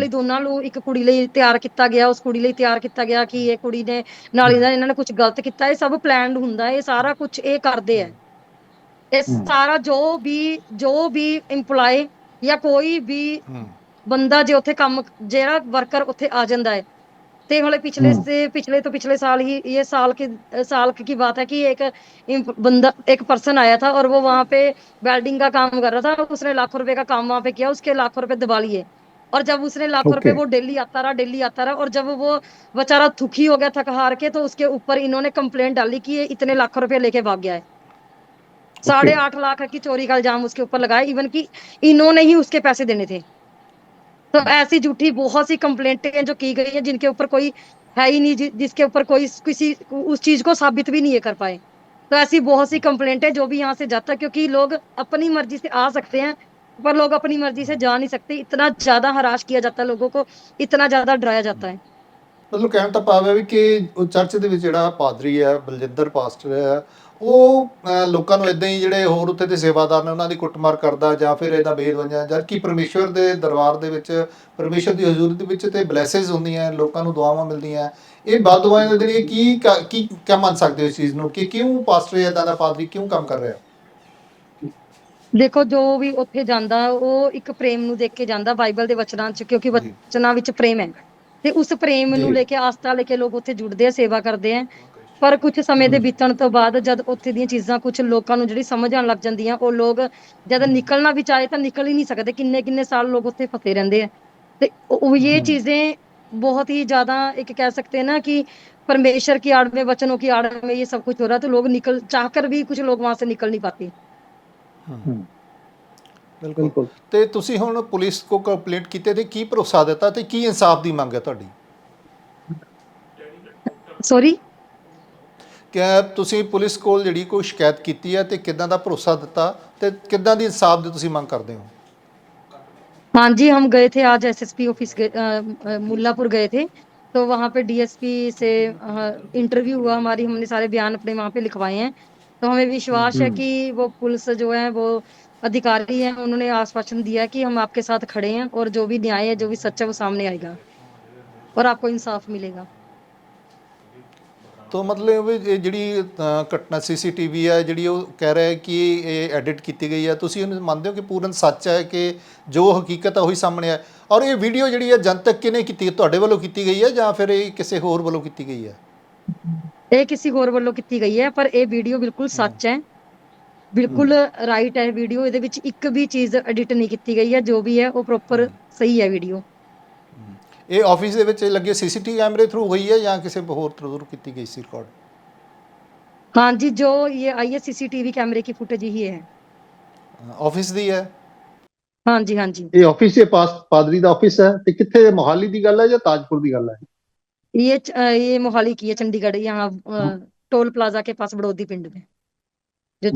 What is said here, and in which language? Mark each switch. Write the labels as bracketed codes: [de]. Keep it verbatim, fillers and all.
[pa] ਲਈ ਦੋਨਾਂ ਨੂੰ ਇੱਕ ਕੁੜੀ ਲਈ ਤਿਆਰ ਕੀਤਾ ਗਿਆ, ਉਸ ਕੁੜੀ ਲਈ ਤਿਆਰ ਕੀਤਾ ਗਿਆ ਕਿ ਇਹ ਕੁੜੀ ਨੇ ਨਾਲ ਇਹਨਾਂ ਇਹਨਾਂ ਨੇ ਕੁਝ ਗਲਤ ਕੀਤਾ। ਇਹ ਸਭ ਪਲਾਨਡ ਹੁੰਦਾ ਹੈ, ਇਹ ਸਾਰਾ ਕੁਝ ਇਹ ਕਰਦੇ ਹੈ। ਇਹ ਹੂੰ ਸਾਰਾ ਜੋ ਵੀ ਜੋ ਵੀ EMPLOYE ਜਾਂ ਕੋਈ ਵੀ ਹੂੰ ਬੰਦਾ ਜੇ ਉੱਥੇ ਕੰਮ, ਜਿਹੜਾ ਵਰਕਰ ਉੱਥੇ ਆ ਜਾਂਦਾ ਹੈ, [hi] ते हले पिछले से पिछले तो पिछले साल ही ये साल की साल की बात है कि एक इम्प- बंदा एक पर्सन आया था और वो वहां पे वेल्डिंग का काम कर रहा था। उसने लाखों रुपए का काम वहां पे किया, उसके लाखों रुपए दबा लिए। और जब उसने लाखों रुपए [en] Okay. [hi] वो डेली आता रहा डेली आता रहा और जब वो बेचारा दुखी हो गया थक हार के, तो उसके ऊपर इन्होंने कंप्लेंट डाली कि ये इतने लाखों रुपए लेके भाग गया है। साढ़े [en] okay [hi] आठ लाख की चोरी का इल्जाम उसके ऊपर लगाया, इवन कि इन्होंने ही उसके पैसे देने थे। तो ऐसी झूठी बहुत सी कंप्लेंटें हैं जो की गई हैं, जिनके ऊपर कोई है ही नहीं, जि, जिसके ऊपर कोई स- किसी उस चीज को साबित भी नहीं ये कर पाए। तो ऐसी बहुत सी कंप्लेंट है जो भी यहाँ से जाता है, क्योंकि लोग अपनी मर्जी से आ सकते हैं पर लोग अपनी मर्जी से जा नहीं सकते। इतना ज्यादा हराश किया जाता है लोगों को, इतना ज्यादा डराया जाता है। [pa] ਮਤਲਬ ਕਹਿਣ ਤਾਂ ਭਾਵ ਹੈ ਵੀ ਕਿ ਉਹ ਚਰਚ ਦੇ ਵਿੱਚ ਜਿਹੜਾ ਪਾਦਰੀ ਹੈ ਬਲਜਿੰਦਰ ਪਾਸਟਰ ਹੈ ਉਹ ਅਹ, ਲੋਕਾਂ ਨੂੰ ਇਦਾਂ ਹੀ ਜਿਹੜੇ ਹੋਰ ਉੱਥੇ ਦੇ ਸੇਵਾਦਾਰ ਨੇ ਉਹਨਾਂ ਦੀ ਕੁੱਟਮਾਰ ਕਰਦਾ ਜਾਂ ਫਿਰ ਇਹਦਾ ਬੇਦਵੰਜਾ, ਜਦਕਿ ਪਰਮੇਸ਼ਵਰ ਦੇ ਦਰਬਾਰ ਦੇ ਵਿੱਚ ਪਰਮੇਸ਼ਵਰ ਦੀ ਹਜ਼ੂਰੀ ਦੇ ਵਿੱਚ ਤੇ ਬਲੈਸਿਸ ਹੁੰਦੀਆਂ, ਲੋਕਾਂ ਨੂੰ ਦੁਆਵਾਂ ਮਿਲਦੀਆਂ। ਇਹ ਬਦਦੁਆਵਾਂ ਜਿਹੜੀਆਂ ਕੀ ਕ- ਕੀ ਕਿਆ ਮੰਨ ਸਕਦੇ ਹੋ ਇਸ ਚੀਜ਼ ਨੂੰ ਕਿ ਕਿਉਂ ਪਾਸਟਰ ਇਦਾਂ ਦਾ ਪਾਦਰੀ ਕਿਉਂ ਕੰਮ ਕਰ ਰਿਹਾ? ਦੇਖੋ, ਜੋ ਵੀ ਉੱਥੇ ਜਾਂਦਾ ਉਹ ਇੱਕ ਪ੍ਰੇਮ ਨੂੰ ਦੇਖ ਕੇ ਜਾਂਦਾ ਬਾਈਬਲ ਦੇ ਵਚਨਾਂ 'ਚ, ਕਿਉਂਕਿ ਜੀ ਵਚਨਾਂ ਵਿੱਚ ਪ੍ਰੇਮ ਹੈ ਤੇ ਉਸ ਪ੍ਰੇਮ ਨੂੰ ਜੀ ਲੈ ਕੇ ਆਸਥਾ ਲੈ ਕੇ ਲੋਕ ਉੱਥੇ ਜੁੜਦੇ ਆ, ਸੇਵਾ ਕਰਦੇ ਆ। ਪਰ ਕੁਝ ਸਮੇਂ ਦੇ ਬੀਤਣ ਤੋਂ ਬਾਅਦ ਜਦ ਉੱਥੇ ਦੀਆਂ ਚੀਜ਼ਾਂ ਕੁਝ ਲੋਕਾਂ ਨੂੰ ਜਿਹੜੀ ਸਮਝ ਆਉਣ ਲੱਗ ਜਾਂਦੀਆਂ, ਉਹ ਲੋਕ ਜਦ ਨਿਕਲਣਾ ਵੀ ਚਾਹੇ ਤਾਂ ਨਿਕਲ ਹੀ ਨਹੀਂ ਸਕਦੇ। ਕਿੰਨੇ ਕਿੰਨੇ ਸਾਲ ਲੋਕ ਉੱਥੇ ਫਸੇ ਰਹਿੰਦੇ ਆ। ਤੇ ਉਹ ਉਹ ਇਹ [hi] ਚੀजें बहुत ही ज्यादा, एक कह सकते हैं ना कि परमेश्वर की आड़ में, वचनों की आड़ में ये सब कुछ हो रहा है। तो लोग निकल चाह कर भी कुछ लोग वहां से निकल नहीं पाते। [pa] ਬਿਲਕੁਲ। ਬਿਲਕੁਲ ਤੇ ਤੁਸੀਂ ਹੁਣ ਪੁਲਿਸ ਕੋ ਕੰਪਲੇਂਟ ਕੀਤੇ ਤੇ ਕੀ ਭਰੋਸਾ ਦਿੱਤਾ ਤੇ ਕੀ ਇਨਸਾਫ ਦੀ ਮੰਗ ਹੈ ਤੁਹਾਡੀ? [en] sorry, [pa] ਕਿ ਤੁਸੀਂ ਪੁਲਿਸ ਕੋਲ ਜਿਹੜੀ ਕੋਈ ਸ਼ਿਕਾਇਤ ਕੀਤੀ ਹੈ ਤੇ ਕਿੱਦਾਂ ਦਾ ਭਰੋਸਾ ਦਿੱਤਾ ਤੇ ਕਿੱਦਾਂ ਦੀ ਇਨਸਾਫ ਦੀ ਤੁਸੀਂ ਮੰਗ ਕਰਦੇ ਹੋ? [hi] हाँ जी, हम गए थे आज एसएसपी ऑफिस, गए- अ, अ, मुल्लापुर गए थे। तो वहाँ पे डीएसपी से इंटरव्यू हुआ हमारी, हमने सारे बयान अपने वहाँ पे लिखवाए हैं। तो हमें विश्वास है ਹੂੰ कि वो पुलिस जो है, वो अधिकारी हैं, उन्होंने आश्वासन दिया है कि हम आपके साथ खड़े हैं और जो भी न्याय है, जो भी सच है वो सामने आएगा और आपको इंसाफ मिलेगा। [pa] ਤੋਂ ਮਤਲਬ ਵੀ ਇਹ ਜਿਹੜੀ ਅ, ਘਟਨਾ ਸੀਸੀਟੀਵੀ ਹੈ ਜਿਹੜੀ ਉਹ ਕਹਿ ਰਿਹਾ ਹੈ ਕਿ ਇਹ ਐਡਿਟ ਕੀਤੀ ਗਈ ਹੈ, ਤੁਸੀਂ ਉਹਨੂੰ ਮੰਨਦੇ ਹੋ ਕਿ ਪੂਰਨ ਸੱਚ ਹੈ ਕਿ ਜੋ ਹਕੀਕਤ ਹੈ ਉਹੀ ਸਾਹਮਣੇ ਹੈ? ਔਰ ਇਹ ਵੀਡੀਓ ਜਿਹੜੀ ਹੈ ਜਨਤਕ ਕਿਹਨੇ ਕੀਤੀ ਹੈ, ਤੁਹਾਡੇ ਵੱਲੋਂ ਕੀਤੀ ਗਈ ਹੈ ਜਾਂ ਫਿਰ ਇਹ ਕਿਸੇ ਹੋਰ ਵੱਲੋਂ ਕੀਤੀ ਗਈ ਹੈ? [hi] ये किसी और वालों की गई है, पर ये वीडियो बिल्कुल सच है, बिल्कुल राइट है। [pa] वीडियो ਇਹਦੇ ਵਿੱਚ ਇੱਕ ਵੀ ਚੀਜ਼ ਐਡਿਟ ਨਹੀਂ ਕੀਤੀ ਗਈ ਹੈ। ਜੋ ਵੀ ਹੈ ਉਹ ਪ੍ਰੋਪਰ ਸਹੀ ਹੈ ਵੀਡੀਓ। ਇਹ ਆਫਿਸ ਦੇ ਵਿੱਚ ਲੱਗੇ ਸੀਸੀਟੀਵੀ ਕੈਮਰੇ ਥਰੂ ਹੋਈ ਹੈ ਜਾਂ ਕਿਸੇ ਹੋਰ ਥਰੂ ਕੀਤੀ ਗਈ ਸੀ ਰਿਕਾਰਡ? [hi] हाँ जी, जो ये आई है सीसीटीवी कैमरे की फुटेज ही है। [pa] ਆਫਿਸ ਦੀ ਹੈ। [hi] हाँ जी, हाँ जी, [pa] ਇਹ ਆਫਿਸ ਦੇ ਪਾਸ ਪਾਦਰੀ ਦਾ ਆਫਿਸ ਹੈ ਤੇ ਕਿੱਥੇ, ਮੋਹਾਲੀ ਦੀ ਗੱਲ ਹੈ ਜਾਂ ਤਾਜਪੁਰ ਦੀ ਗੱਲ ਹੈ? [hi] ये च- अ, ये मोहाली की है, चंडीगढ़, यहाँ अ, टोल प्लाजा के पास बड़ौदी पिंड में जो चर्च